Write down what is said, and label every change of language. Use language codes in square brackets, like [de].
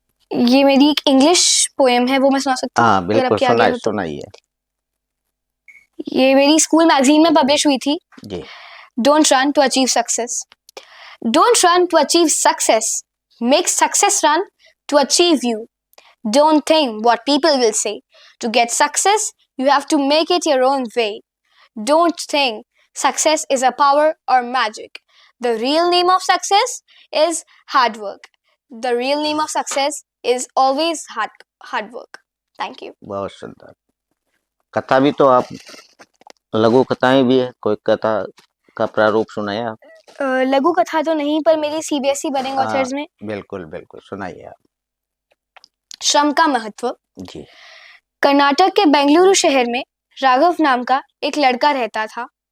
[hi] ये मेरी एक इंग्लिश पोएम है, वो मैं सुना सकती हूँ हाँ अगर बिल्कुल, आपके आगे हो तो। सुनाइए। ये मेरी स्कूल मैगजीन में पब्लिश हुई थी। जी। [en] Don't run to achieve success, don't run to achieve success, make success run to achieve you. Don't think what people will say. To get success, you have to make it your own way. Don't think success is a power or magic. The real name of success is hard work. The real name of success is always hard work. Thank you. [hi] बहुत सुंदर। कथा भी तो आप, लघु कथाएं भी है, कोई कथा का प्रारूप सुनाए आप? लघु कथा तो नहीं, पर मेरी सीबीएसई बर्निंग हाँ ऑथर्स में बिल्कुल बिल्कुल, सुनाइए आप। श्रम का महत्व। जी। कर्नाटक के बेंगलुरु शहर में राघव नाम का एक लड़का रहता था।